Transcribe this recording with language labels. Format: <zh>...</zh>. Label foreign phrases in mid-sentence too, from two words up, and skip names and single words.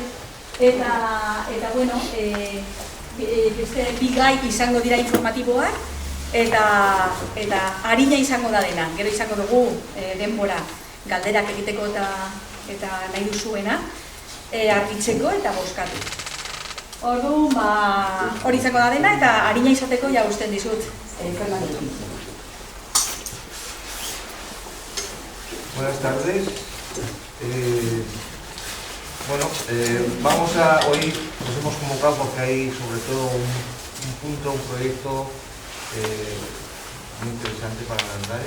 <eu>Eta bueno, beste bi gai izango dira informatiboak, eta harina izango da dena, gero izango dugu denbora galderak egiteko eta nahi duzuena, argitzeko eta bozkatu. Orduan, hori izango da dena eta harina izateko ja usten dizut.</eu> <es>Buenas tardes. Hoy nos hemos convocado porque hay sobre todo un proyecto muy interesante para Landare.</es>